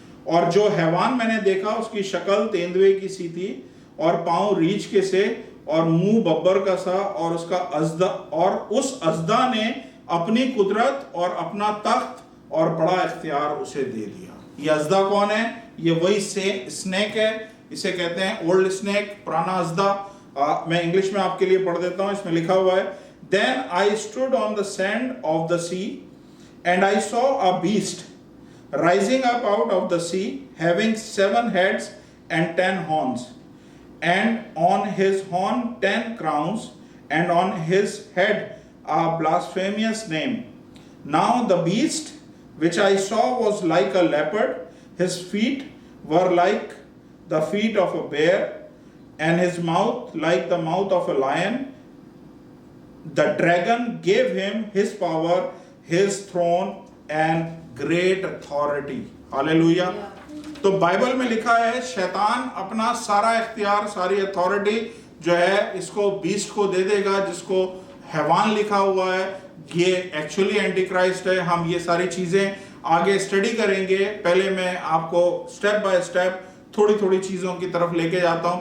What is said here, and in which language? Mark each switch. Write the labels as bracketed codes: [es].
[hi] और जो हैवान मैंने देखा उसकी शक्ल तेंदुए की सी थी, और पांव रीछ के से, और मुंह बब्बर का सा, और उसका अज़दा, और उस अज़दा ने अपनी कुदरत और अपना तख्त और बड़ा इख्तियार उसे दे दिया। ये अज़दा कौन है? ये वही स्नेक है, इसे कहते हैं ओल्ड स्नेक, पुराना अज़दा। मैं इंग्लिश में आपके लिए पढ़ देता हूं। [en] इसमें लिखा हुआ है, then I stood on the sand of the sea and I saw a beast rising up out of the sea, having 7 heads and 10 horns, and on his horn 10 crowns, and on his head a blasphemous name. Now the beast which I saw was like a leopard, his feet were like the feet of a bear, and his mouth like the mouth of a lion. The dragon gave him his power, his throne, and great authority. [hi] Hallelujah. तो Bible में लिखा है शैतान अपना सारा इख्तियार, सारी authority जो है इसको बीस्ट को दे देगा, जिसको हैवान लिखा हुआ है। ये एक्चुअली एंटी क्राइस्ट है। हम ये सारी चीजें आगे स्टडी करेंगे। पहले मैं आपको स्टेप बाय स्टेप थोड़ी थोड़ी चीजों की तरफ लेके जाता हूं।